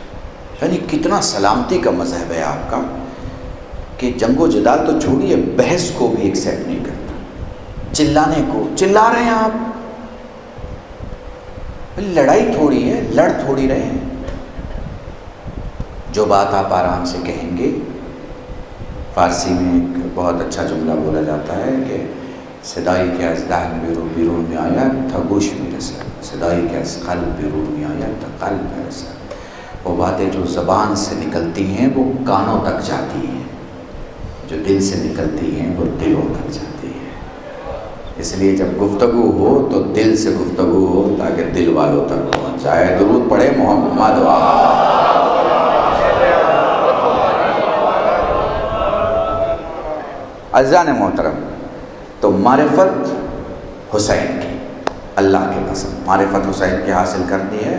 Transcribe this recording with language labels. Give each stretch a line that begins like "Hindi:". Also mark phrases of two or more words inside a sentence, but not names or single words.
Urdu: یعنی کتنا سلامتی کا مذہب ہے آپ کا کہ جنگ و جدال تو چھوڑیے، بحث کو بھی ایکسیپٹ نہیں کرتا، چلانے کو، چلا رہے ہیں آپ، لڑائی تھوڑی ہے، لڑ تھوڑی رہے ہیں، جو بات آپ آرام سے کہیں گے۔ فارسی میں ایک بہت اچھا جملہ بولا جاتا ہے کہ
Persian: صدایی که از دهن بیرون می آید تا گوش می رسد، صدایی که از قلب بیرون می آید تا قلب می رسد۔
Urdu: وہ باتیں جو زبان سے نکلتی ہیں وہ کانوں تک جاتی ہیں، جو دل سے نکلتی ہیں وہ دلوں تک جاتی ہیں۔ اس لیے جب گفتگو ہو تو دل سے گفتگو ہو تاکہ دل والوں تک پہنچ جائے۔ درود پڑھے محمد عزیزان محترم، تو معرفت حسین کی، اللہ کے قسم معرفت حسین کی حاصل کرنی ہے۔